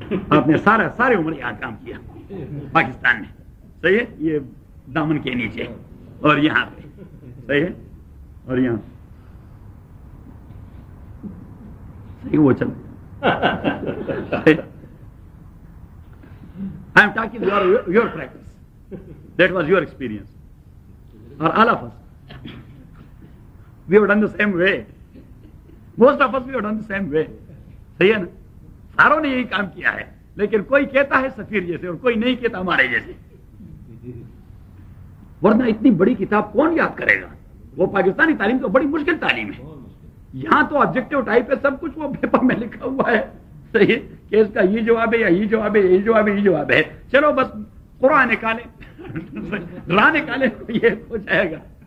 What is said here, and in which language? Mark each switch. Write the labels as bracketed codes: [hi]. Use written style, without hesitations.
[ur] آپ نے سارے عمر یہاں کام کیا پاکستان میں, صحیح ہے, یہ دامن کے نیچے اور یہاں پہ, صحیح ہے, اور یہاں صحیح وہ چل. [en] I am talking to your practice. That was your experience. Or all of us. We have done the same way. Most of us, we have done the same way. [ur] صحیح ہے نا, ساروں نے یہی کام کیا ہے, لیکن کوئی کہتا ہے سفیر جیسے اور کوئی نہیں کہتا ہمارے جیسے, ورنہ اتنی بڑی کتاب کون یاد کرے گا. وہ پاکستانی تعلیم تو بڑی مشکل تعلیم ہے, یہاں تو آبجیکٹو ٹائپ ہے سب کچھ, وہ پیپر میں لکھا ہوا ہے, صحیح, کہ اس کا یہ جواب ہے یا یہ جواب ہے, یہ جواب ہے, یہ جواب ہے, چلو بس قرآن نکالے, راہ نکالے, یہ ہو جائے گا.